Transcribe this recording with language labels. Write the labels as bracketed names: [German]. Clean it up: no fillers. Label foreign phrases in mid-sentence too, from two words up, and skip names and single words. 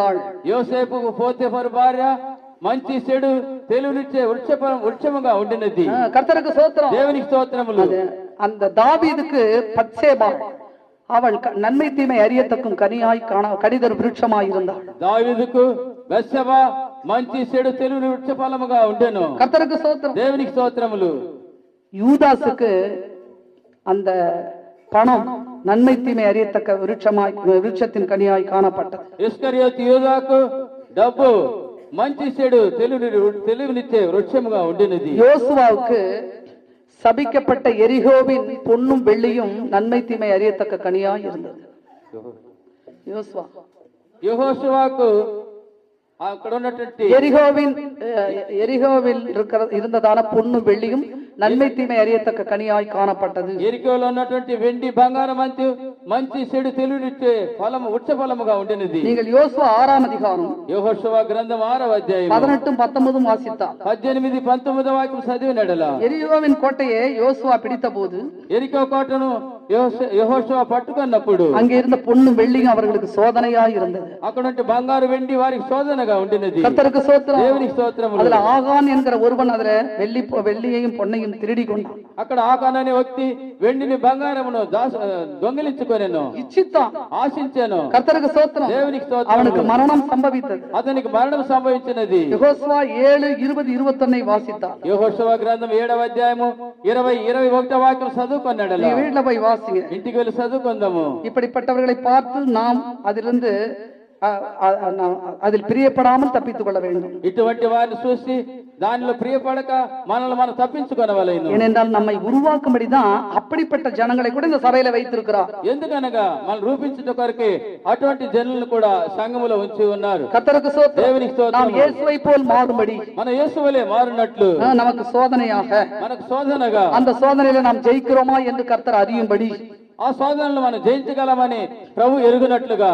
[Telugu] యోసేపుకు పోతీఫరు భార్య మంచి చెడు తెలివినిచ్చే వృక్షముగా ఉండినది. [Tamil] கர்த்தருக்கு ஸ்தோத்திரம். [Telugu] దేవునికి స్తోత్రములు. [Tamil] அந்த தாவீதுக்கு பத்சேபா அவள் நன்மை தீமை அறியத்தக்கும் கனியாய் கடிதர் விருட்சமாய் இருந்தாள். [Telugu] దావీదుకు బెత్షెబ మంచి చెడు తెలివిని వృక్షఫలముగా ఉండెను. [Tamil] கர்த்தருக்கு ஸ்தோத்திரம். [Telugu] దేవునికి స్తోత్రములు. [Tamil] யூதாசுக்கு அந்த பணம் நன்மை தீமை அறியத்தக்க விருட்சத்தின் கனியாய் காணப்பட்டது. [Telugu] ఇస్కరియోతు యూదాకు డబ్బు మంచి చెడు తెలివినిచ్చే వృక్షముగా ఉండినది. [Tamil] யோசுவாவுக்கு சபிக்கப்பட்ட எரிகோவின் பொன்னும் வெள்ளியும் நன்மை தீமை அறியத்தக்க கனியாய் இருந்தது. [Telugu] యెహోషువకు అక్కడ ఉన్నటువంటి [Tamil] எரிகோவில் இருந்ததான பொன்னும் வெள்ளியும் நன்மை தீமை அறியத்தக்க கனியாய் காணப்பட்டது. [Telugu] ఎరికోలో ఉన్నటువంటి వెండి బంగారం మంచి చెడు తెలివినిచ్చే ఫలము వృక్ష ఫలముగా ఉండినది. [Tamil] நீங்கள் யோசுவா 6ஆம் அதிகாரம் [Telugu] యెహోషువ గ్రంథం 6వ అధ్యాయం [Tamil] 18 19 వాసిத்தால் [Telugu] 18 19 వాక్యం చదివినడల [Tamil] எரிகோவின் கோட்டையை யோசுவா பிடித்த போது [Telugu] ఎరికో కోటను యెహోషువ పట్టుకున్నప్పుడు [Tamil] அங்கே இருந்த பொன்னும் வெள்ளியும் அவர்களுக்கு சோதனையாய் இருந்தது. [Telugu] అక్కడ ఉంటే బంగారు వెండి వారికి శోధనగా ఉండినది. [Tamil] கர்த்தருக்கு ஸ்தோத்திரம். [Telugu] దేవునికి స్తోత్రములు. [Tamil] அதுல ஆகான் என்கிற ஒருவன் அதுல வெள்ளியையும் பொன்னையும் திருடி கொண்டான். [Telugu] అక్కడ ఆకాన్ అనే వ్యక్తి వెండిని బంగారమును దొంగిలించుకొనెను, [Tamil] ఇచ్చిத்தான், [Telugu] ఆశించెను. [Tamil] கர்த்தருக்கு ஸ்தோத்திரம். [Telugu] దేవునికి స్తోత్రం. [Tamil] அவனுக்கு மரணம் சம்பவித்தது. [Telugu] అతనికి మరణం సంభవించినది. [Tamil] యెహోషువ 7 20 21 వాసిத்தால் [Telugu] యెహోషువ గ్రంథం 7వ అధ్యాయము 20 21 వాక్యం చదువుకొన్నాడల. [Tamil] நீ வீட்ல போய் வாசிங்க, [Telugu] ఇంటికి వెళ్ళి చదువుకుందాము. [Tamil] இப்படிப்பட்டவர்களை பார்த்து நாம் அதிலிருந்து அதில் பிரியப்படாமல் தப்பித்துக் கொள்ள வேண்டும். [Telugu] ఇటువంటి వారిని చూసి దానిలో ప్రియపడక మనల్ని మనం తప్పించుకొనవలెను. [Tamil] ஏனென்றால் நம்மை உருவாக்கும்படிதான் அப்படிப்பட்ட ஜனங்களை கூட இந்த சபையில வைத்திருக்கிறார். [Telugu] ఎందుకనగా మనం రూపించుట కొరకే అటువంటి జనులను కూడా సంఘములో ఉంచి ఉన్నారు. [Tamil] கர்த்தருக்கு ஸ்தோத்திரம். [Telugu] దేవునికి స్తోత్రం. [Tamil] நாம் இயேசுவை போல் மாறும்படி [Telugu] మన యేసువలే మారినట్లు [Tamil] நமக்கு சோதனையாக [Telugu] మనకు శోధనగా [Tamil] அந்த சோதனையில நாம் ஜெயிக்கிறோமா என்று கர்த்தர் அறியும்படி [Telugu] ఆ శోధనలు మనం జయించగలమని ప్రభు ఎరుగునట్లుగా